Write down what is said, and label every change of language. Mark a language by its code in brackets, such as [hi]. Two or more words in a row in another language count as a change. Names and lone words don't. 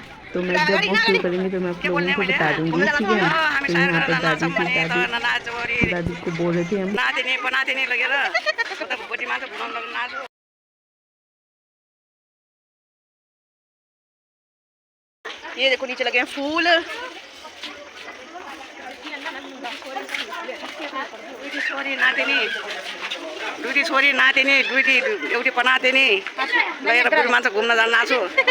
[hi] तो मैं जब वो शुरू करेंगे तो मैं आप लोगों को बता दूँगी, ठीक है। तो यहाँ पर दादी को बोल रहे थे हम ये देखो नीचे लगे हैं फूल। [ne] दुईटी छोरी नातिनी एउटी पनातिनी लगेर बुढी मान्छे घुम्न जान नाछु।